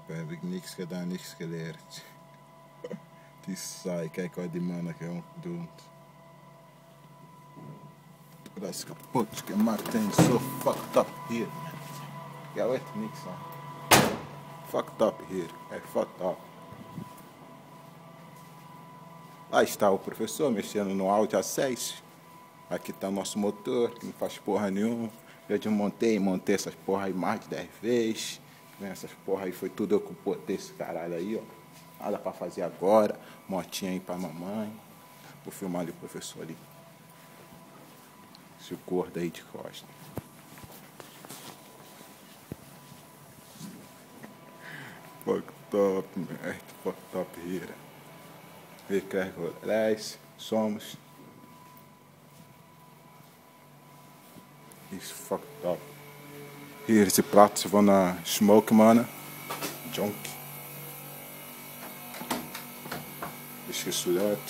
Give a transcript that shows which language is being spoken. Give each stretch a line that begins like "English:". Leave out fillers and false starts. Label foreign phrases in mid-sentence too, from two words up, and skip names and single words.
Dutch: Heb ik niks gedaan, niks geleerd. Het is saai. Kijk wat die mannen gaan doen. Dat is kapot gemaakt en zo
English: fucked up
Dutch: hier. Ja, weet niks aan.
English: Fucked up
Dutch: hier.
English: Hey, fucked up.
Portuguese: Lá está o professor mexendo no áudio A6. Aqui tá nosso motor, que não faz porra nenhuma. Eu desmontei, montei essas porra aí mais de 10 vezes. Essas porra aí foi tudo eu que botei esse caralho aí, ó. Nada pra fazer agora. Motinha aí pra mamãe. Vou filmar ali o professor ali. Esse gordo aí de costa.
English: Fucked up, man. Fucked up here.
Dutch: We krijgen rijst, soms.
English: Is fucked up.
Dutch: Hier is de plaats van smoke mannen. Junkie. Is gesluit.